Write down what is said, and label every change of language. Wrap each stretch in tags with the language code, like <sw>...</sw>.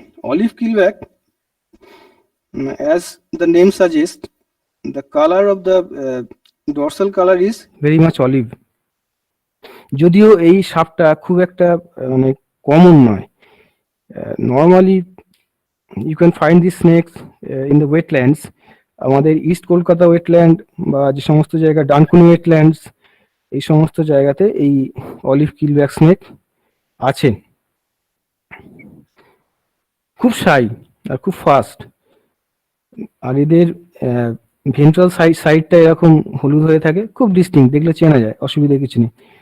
<en>Olive keelback, as the name suggests, the color of the dorsal color is very much olive.</en> <bn>যদিও এই সাপটা খুব একটা মানে কমন নয়।</bn> <en>Normally you can find these snakes in the wetlands.</en> <bn>আমাদের east Kolkata wetland বা যে সমস্ত জায়গা ডানকুনি ওয়েটল্যান্ডস, এই সমস্ত জায়গাতে এই অলিভ কিলব্যাক স্নেক আছে। খুব শাই আর খুব ফাস্ট, আর এদের ভেন্ট্রাল সাইডটা এরকম হলুদ হয়ে থাকে, খুব ডিস্টিংক্ট, দেখলে চেনা যায়, অসুবিধা কিছু নেই।</bn>